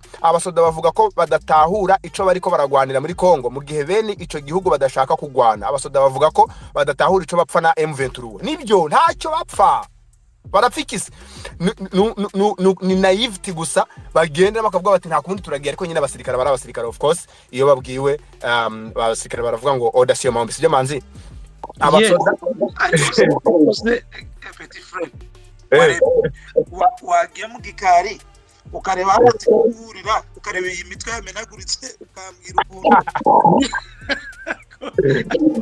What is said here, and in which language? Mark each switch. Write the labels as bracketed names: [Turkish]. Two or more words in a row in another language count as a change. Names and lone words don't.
[Rundi] Abasoda bavuga ko badatahura ico bariko baragwanira muri Kongo mu gihe bene ico gihugu badashaka kugwana. Abasoda bavuga ko badatahura ico bapfa na M23. Nibyo ntacyo bapfa, barapfikise ni naivety gusa. Bagenda bakavuga bati nta kundi turagiye, ariko nyine abasirikare [English] of course [Rundi] iyo babwiwe abasirikare baravuga ngo order [Swahili] siyo mambo sije manzi. [Rundi] Abasoda [French] petit frère [Rundi] wagiye mu gikari ukareba hati kuhurira, ukareba iyi mitwe yamenaguritse, ukambwira ukuntu